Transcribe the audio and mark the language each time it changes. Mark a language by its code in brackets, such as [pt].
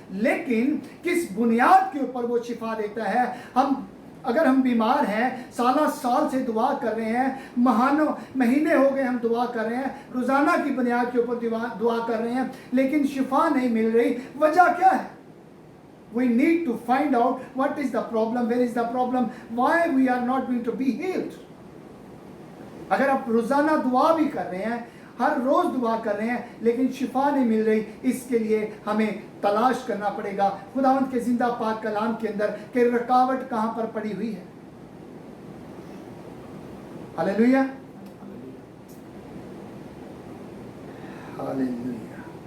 [hi] लेकिन किस बुनियाद के ऊपर वो शिफा देता है? अगर हम बीमार हैं, साल से दुआ कर रहे हैं, महीने हो गए हम दुआ कर रहे हैं, रोज़ाना की बुनियाद के ऊपर दुआ कर रहे हैं, लेकिन शिफा नहीं मिल रही, वजह क्या है? [en] We need to find out what is the problem, where is the problem, why we are not going to be healed. [hi] अगर आप रोज़ाना दुआ भी कर रहे हैं, हर रोज़ दुआ कर रहे हैं, लेकिन शिफा नहीं मिल रही, इसके लिए हमें तलाश करना पड़ेगा खुदावंद के जिंदा पाक कलाम के अंदर कि रुकावट कहाँ पर पड़ी हुई है। Hallelujah, hallelujah.